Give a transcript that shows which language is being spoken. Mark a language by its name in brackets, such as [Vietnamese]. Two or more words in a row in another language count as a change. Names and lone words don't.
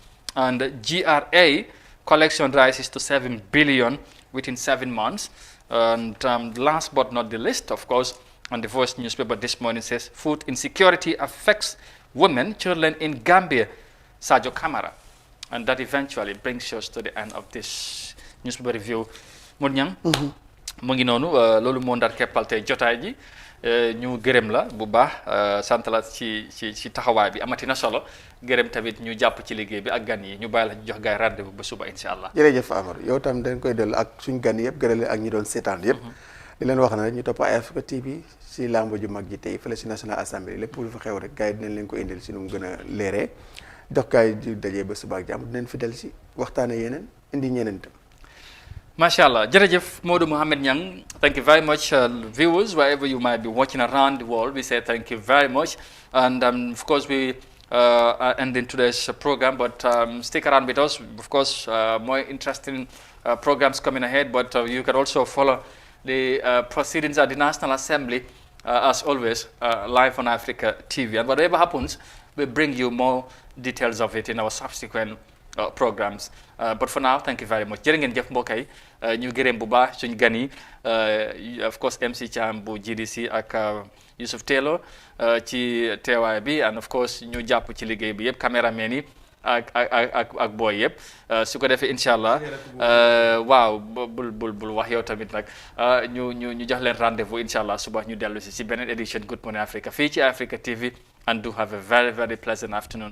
[English] And GRA collection rises to 7 billion within 7 months. And last but not the least, of course, and the Voice newspaper this morning says food insecurity affects women, children in Gambia, Sajo Kamara. And that eventually brings us to the end of this newspaper review. [Wolof] Munyang, mu ngi noonu loolu moo ndar keppal tey jotaay ji ñu gërëm la bu baax sant la ci taxawaay bi amati na solo gërëm tamit ñu jàpp ci liggéey bi ak gan yi ñu bàyyi la ñu jox gaay rendez-vous ba suba [Arabic] إن شاء الله. [Wolof] jërëjëf Amadou yow tam dañ koy dellu ak suñ gan yëpp gërëm ak ñi doon seetaan yëpp. di leen wax na ñu topp Africa TV si lamb ju mag ji tey fële si National Assembly lépp lu fa xew rek gars yi dinañ leen ko indil si nu mu gën a leeree jox gaay di dajee ba suba ak jàmm dinañ fi del si waxtaane yeneen indi ñeneen tam. Mashallah. [English] Jerejef Modu Mohammed Nyang, thank you very much, viewers, wherever you might be watching around the world. We say thank you very much. And of course, we are ending today's program, but stick around with us. Of course, more interesting programs coming ahead, but you can also follow the proceedings at the National Assembly, as always, live on Africa TV. And whatever happens, we bring you more details of it in our subsequent programs. But for now, thank you very much. [Wolof] Jërë ngeen jëf mbokk yi ñu gërëm bu baax suñu gan yi [English] of course [Wolof] MC Cham bu GDC ak Yusuf Taylor ci teewaay bi [English] and of course [Wolof] ñu jàpp ci liggéey bi yëpp caméraman yi ak booy yëpp su ko defee [Arabic] إن شاء الله [Wolof] waaw bul wax yow tamit nag ñu jox leen rendez-vous incha allah suba ñu dellu si beneen édition Good Morning Africa fii ci Africa TV [English] and do have a very very pleasant afternoon.